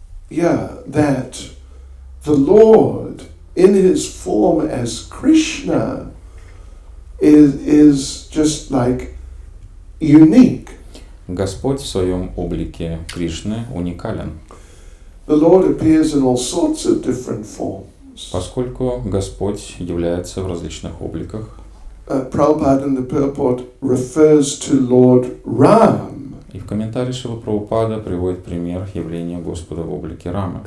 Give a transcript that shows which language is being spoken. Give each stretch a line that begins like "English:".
English: That the Lord, in His form as Krishna, is just like unique.
Russian: Господь в своем облике Кришны уникален.
English: The Lord appears in all sorts of different forms.
Russian: Поскольку Господь является в различных обликах.
English: Prabhupada in the purport refers to Lord Ram.
Russian: И в комментарии Шрила Прабхупада приводит пример явления Господа в облике Рамы.